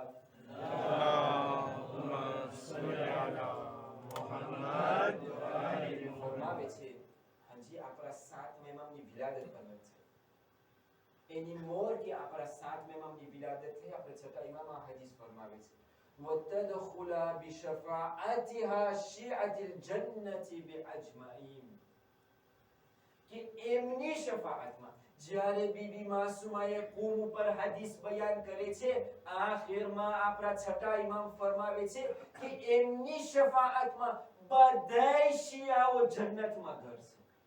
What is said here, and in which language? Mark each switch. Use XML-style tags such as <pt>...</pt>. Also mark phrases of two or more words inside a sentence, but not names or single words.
<ar>اللهم صل على محمد وآله</ar> <gu>ફરમાવે છે હજી આપણા સાતમા ઇમામની વિલાદત પર છે. એની મોર કે આપણા સાતમા ઇમામની વિલાદત થઈ, આપણે છઠ્ઠા ઇમામ આ હદીસ ફરમાવે છે</gu> <ar>وَتَدْخُلَ بِشَفَاعَتِهَا شِيعَةِ الْجَنَّةِ بِأَجْمَعِينَ.</ar> <gu>કે એમની શફાઅતમાં જ્યારે બીબી માસુમાએ કુમ ઉપર હદીસ બયાન કરે છે, આખિરમાં આપણા છઠ્ઠા ઇમામ ફરમાવે છે કે એમની શફાઅતમાં બધાય શિયાઓ જન્નતમાં ઘરશે.</gu>